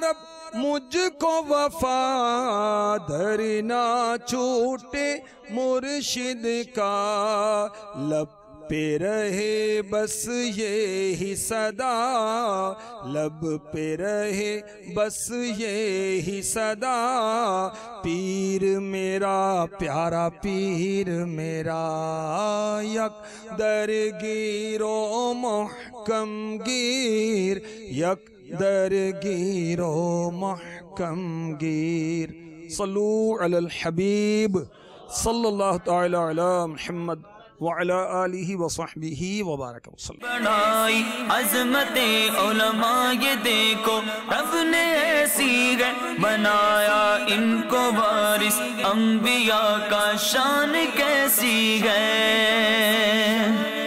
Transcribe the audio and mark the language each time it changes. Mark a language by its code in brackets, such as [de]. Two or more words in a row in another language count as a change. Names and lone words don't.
[ur] رب مجھ کو وفا، در نہ چھوٹے مرشد کا، لب پہ رہے بس یہی صدا، لب پہ رہے بس یہی صدا، پیر میرا پیارا پیر میرا، [fa] یک درگیر و محکم گیر، یک درگیر و محکم گیر۔ [ar] صلو علی الحبیب صلی اللہ تعالی علی محمد وعلی آلہ وصحبہ وبارک وسلم۔ [ur] بڑھائی عظمت علماء یہ دیکھو، رب نے ایسی ہے بنایا ان کو وارث، انبیاء کا شان کیسی ہے۔